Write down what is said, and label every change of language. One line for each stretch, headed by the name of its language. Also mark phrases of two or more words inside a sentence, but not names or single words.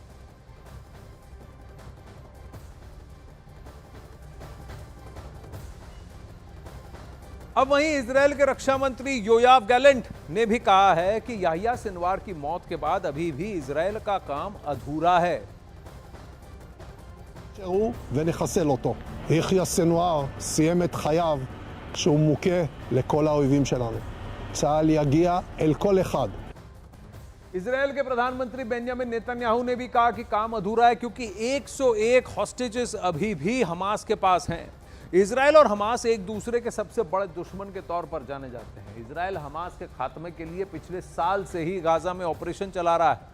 Hindi: अब वहीं इजरायल के रक्षा मंत्री योआव गैलेंट ने भी कहा है कि याहिया सिनवार की मौत के बाद अभी भी इजरायल का काम अधूरा है।
Hebrew: ונחסל אותו. יחיא סנוואר סיים את חייו שהוא מוכה לכל האויבים שלנו. צה"ל יגיע אל כל אחד.
Hindi: इजरायल के प्रधानमंत्री बेंजामिन नेतन्याहू ने भी कहा कि काम अधूरा है क्योंकि 101 हॉस्टेजेस अभी भी हमास के पास हैं। इजरायल और हमास एक दूसरे के सबसे बड़े दुश्मन के तौर पर जाने जाते हैं। इजरायल हमास के खात्मे के लिए पिछले साल से ही गाजा में ऑपरेशन चला रहा है।